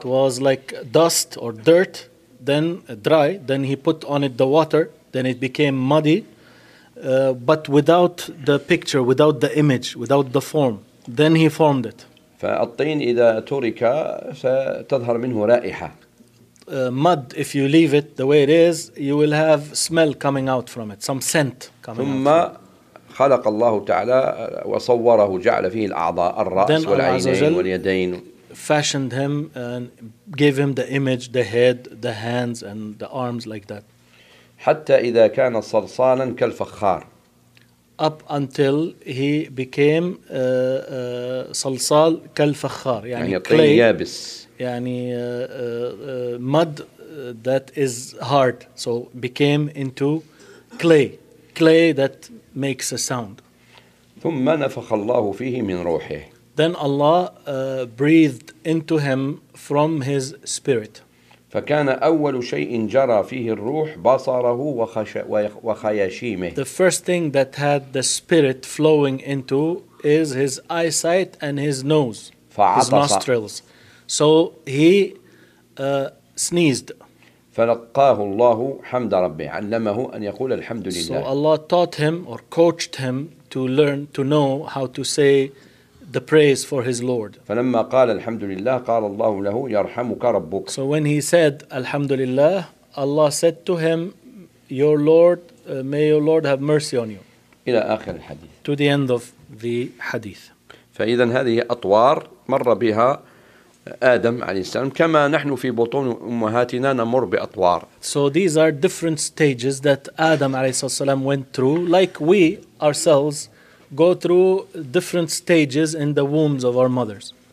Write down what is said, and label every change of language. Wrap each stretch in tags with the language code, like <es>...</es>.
<en>It was like dust or dirt, then dry, then he put on it the water, then it became muddy. But without the picture, without the image, without the form, then he formed it.</en> <ar>فالطين إذا ترك ستظهر منه رائحة.</ar> <en>Mud, if you leave it the way it is, you will have smell coming out from it, some scent coming</en> <ar>ثم</ar> <en>out.</en> <ar>ثم خلق الله تعالى وصوره جعل فيه الأعضاء الرأس</ar> <en>then</en> <ar>والعينين واليدين.</ar> <en>Fashioned him and gave him the image, the head, the hands, and the arms like that.</en> <ar>حتى إذا كان صلصالا كالفخار.</ar> <en>Up until he became</en> <ar>صلصال كالفخار. يعني</ar> <en>clay.</en> <ar>يعني طين يابس. يعني</ar> <en>mud that is hard. So became into clay. Clay that makes a sound.</en> <ar>ثم نفخ الله فيه من روحه.</ar> <en>Then Allah breathed into him from his spirit.</en> <ar>فكان أول شيء جرى فيه الروح بصره وخياشيمه.</ar> <en>The first thing that had the spirit flowing into is his eyesight and his nose,</en> <ar>فعطف.</ar> <en>His nostrils. So he sneezed.</en> <ar>فلقاه الله حمد ربي علمه أن يقول الحمد لله.</ar> <en>So Allah taught him or coached him to learn to know how to say the praise for his Lord.</en> <ar>فلما قال الحمد لله قال الله له يرحمك ربك.</ar> <en>So when he said</en> <ar>الحمد لله,</ar> <en>Allah said to him, your Lord, may your Lord have mercy on you.</en> <ar>إلى آخر الحديث.</ar> <en>To the end of the hadith.</en> <ar>فإذا هذه أطوار مر بها آدم عليه السلام كما نحن في بطون أمهاتنا نمر بأطوار.</ar> <en>So these are different stages that Adam عليه السلام went through, like we ourselves go through different stages in the wombs of our mothers.</en>